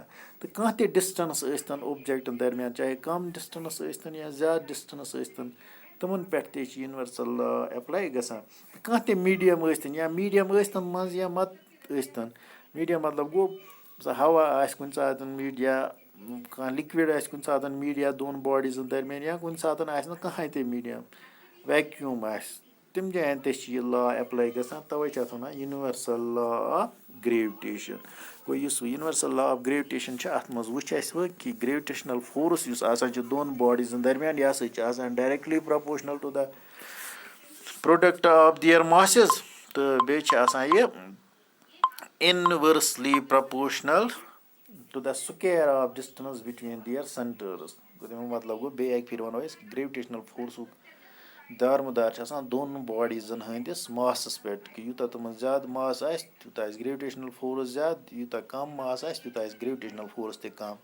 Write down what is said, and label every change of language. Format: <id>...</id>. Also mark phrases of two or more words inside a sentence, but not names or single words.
<ks>تہٕ کانٛہہ تہِ ڈِسٹنس ٲسۍتن اوبجیکٹن درمیان چاہے کم ڈِسٹنس ٲسۍتن یا زیادٕ ڈِسٹنس ٲسۍتن تِمن پٮ۪ٹھ تہِ چھِ</ks> <en>universal law apply</en> <ks>گژھان کانٛہہ تہِ میٖڈیم ٲسۍتن یا میٖڈیم ٲسۍتن منٛز یا مت ٲسۍتن میٖڈیم مطلب گوٚو ہوا آسہِ کُنہِ ساتہٕ میٖڈیا کانٛہہ لِکوِڈ آسہِ کُنہِ ساتہٕ میٖڈیا دۄن باڈیٖزن درمیان یا کُنہِ ساتہٕ آسہِ نہٕ کٕہٕنۍ تہِ</ks> <en>medium vacuum</en> <ks>آسہِ تِم جایَن تہِ چھِ یہِ</ks> <en>law apply</en> <ks>گژھان تَوَے چھِ اَتھ وَنان</ks> <en>universal law of gravitation.</en> <ks>گوٚو یُس</ks> <en>universal law of gravitation</en> <ks>چھِ اَتھ منٛز وٕچھ اَسہِ وۄنۍ کہِ</ks> <en>gravitational force</en> <ks>یُس آسان چھُ دۄن باڈیٖزَن درمیان یہِ ہسا چھِ آسان</ks> <en>directly proportional to the product of their masses</en> <ks>تہٕ بیٚیہِ چھِ آسان یہِ</ks> <en>inversely proportional to the square of distance between their centres.</en> <ks>گوٚو تَمیُک مطلب گوٚو بیٚیہِ اَکہِ پھِرِ وَنو أسۍ</ks> <en>gravitational forceuk</en> <ks>دارمُدار چھِ آسان دۄن باڈیٖزَن ہٕنٛدِس ماسَس پٮ۪ٹھ کہِ یوٗتاہ تِمن زیادٕ ماس آسہِ تیوٗتاہ آسہِ</ks> <en>gravitational force</en> <ks>زیادٕ یوٗتاہ کَم ماس آسہِ تیوٗتاہ آسہِ</ks> <en>gravitational force</en> <ks>تہِ کَم.</ks>